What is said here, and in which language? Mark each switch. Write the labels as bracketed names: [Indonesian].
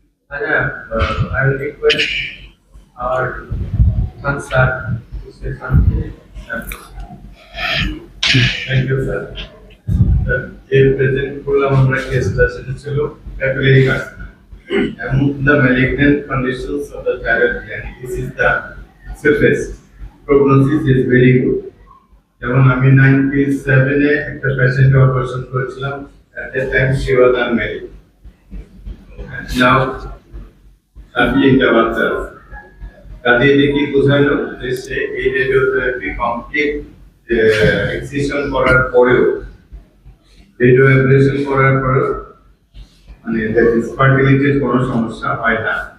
[English] আচ্ছা, I will request our Ansar to say something. Thank you [Bangla] sir. যে present করলাম আমরা কেসটা, সেটা ছিল papillary carcinoma. [English] Among the malignant conditions of the thyroid gland, this is the surface. Prognosis is very good. [Bangla] যেমন আমি 97-এ একটা পেশেন্ট অপারেশন করেছিলাম, [English] at that time she was unmarried. And now [Bangla] তিনটা বাচ্চা আছে। কাজে দেখি বোঝালো যে সে এই রেডিওথেরাপি কমপ্লিট এক্সিশন করার পরেও, রেডিও অ্যাবলেশন করার পরেও মানে ফার্টিলিটির কোনো সমস্যা হয় না।